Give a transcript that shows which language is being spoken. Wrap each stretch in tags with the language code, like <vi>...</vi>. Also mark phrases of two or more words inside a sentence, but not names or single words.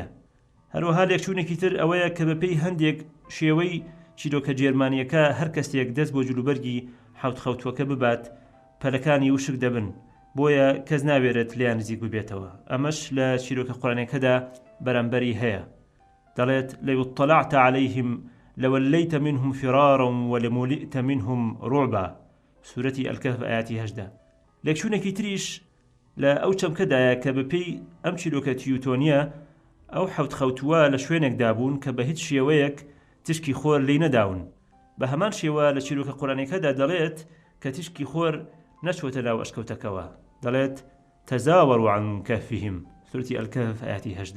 <ckb>هەروەها لێکچوونێکی تر ئەوەیە کە بەپێی هەندێک شێوەی چیرۆکە جێرمانیەکە هەر کەسێک دەست بۆ جلوبەرگی حەوتخەوتووەکە ببات پەلەکانی وشک دەبن، بۆیە کەس ناوێرێت لیان نزیک ببێتەوە. ئەمەش لە چیرۆکە قورئانیەکەدا بەرامبەری هەیە. دەڵێت</ckb> <ar>لو اطلعت عليهم لوليت منهم فرارا ولملئت منهم رعبا،</ar> <ckb>سورەتی ئەلکەهف ئایەتی 18. لێکچوونێکی تریش لە ئەو چەمکەدایە کە بەپێی ئەم چیرۆکە تیوتۆنیە ئەو حەوتخەوتووە لە شوێنێکدا بوون کە بە هیچ شێوەیەک تشکی خۆر لی نەداون. بە هەمان شێوە لە چیرۆکە قورئانیەکەدا دەڵێت کە تشکی خۆر نەچۆتە ناو ئەشکەوتەکەوە، دەڵێت</ckb> <ar>تەزاوەڕوا عن کەهفهم،</ar> <ckb>سورەتی ئەلکەهف ئایەتی 18.</ckb>